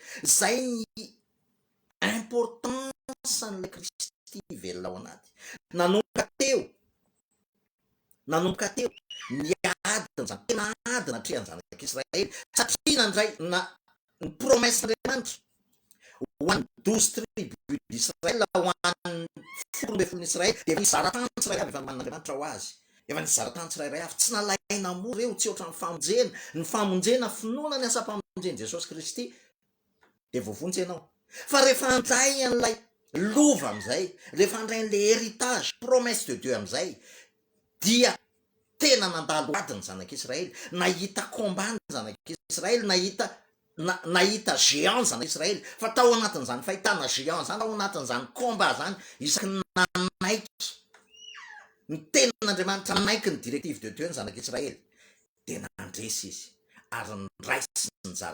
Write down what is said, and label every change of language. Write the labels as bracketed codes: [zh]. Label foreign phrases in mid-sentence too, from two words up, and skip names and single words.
[mg] Zay ny importance an'ilay Kristy velona ao anaty. Nanomboka teo ny adina zany, tena adina trehan'ny zanak'Israely, satria nandray ny promessin'Andriamanitra ho an'ny 12 [fr] tribus d'Israël, [mg] ho an'ny 12 Israely, de efa nizara-tany tsirairay efa man'Andriamanitra ho azy, efa nizara-tany tsirairay avy, tsy nalaina moa reo, tsy ohatran'ny famonjena, ny famonjena finoana ny asa-pamonjeny Jesosy Kristy de voavonjy ianao. Fa rehefa andray an'ilay lova am'izay, rehefa andray an' [fr] le héritage promesse de Dieu [mg] am'izay, dia tena nandalo adiny zanak'Israely, nahita combat ny zanak'Israely, nahita géant zanak'Israely, fa tao anatin'izany fahitana géant zany, tao anatin'izany combat zany, isaky nanaiky ny tenin'Andriamanitra, nanaiky ny [fr] directive de Dieu [mg] ny zanak'Israely, de nandresy izy ary niraisy ny